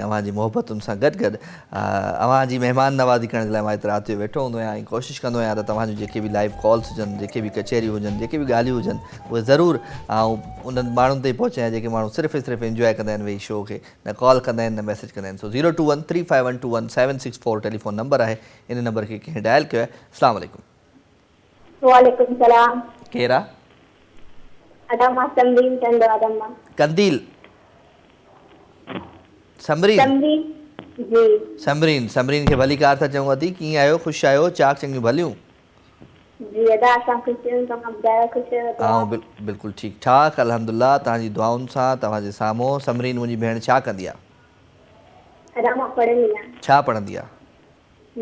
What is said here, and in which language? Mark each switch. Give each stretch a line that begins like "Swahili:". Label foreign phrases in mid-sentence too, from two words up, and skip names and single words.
Sindhi: अवां जी मोहबतुनि सां गॾु गॾु अवां जी महिमान नवाज़ी करण जे लाइ मां हिते राति जो वेठो हूंदो आहियां ऐं कोशिशि कंदो आहियां त तव्हांजूं जेके बि
English: live calls
Sindhi: हुजनि जेके बि कचहरियूं हुजनि जेके बि ॻाल्हियूं हुजनि उहे ज़रूरु ऐं उन्हनि माण्हुनि ताईं पहुचायां जेके माण्हू सिर्फ़ु सिर्फ़ु इंजॉय कंदा आहिनि वेही शो खे न कॉल कंदा आहिनि न मैसेज कंदा आहिनि सो 02135121764
English: telephone number
Sindhi: आहे इन नंबर खे कंहिं डायल कयो आहे
Arabic: السلام عليكم وعليكم السلام
Sindhi: केरु आहे अदम्मा समरीन चंदो अदम्मा कंदील समरीन जी समरीन खे भली कार था चऊं अदी कीअं आहियो ख़ुशि आहियो चाक चङियूं भलियूं जी अदा असां ख़ुशि आहियूं तव्हां ॿुधायो ख़ुशि आहियो बिल्कुलु ठीकु ठाक अल्हम्दुलिल्लाह तव्हांजी दुआउनि सां तव्हांजे साम्हूं समरीन मुंहिंजी भेण छा कंदी आहे अदम्मा पढ़ंदी आहियां छा पढ़ंदी आहे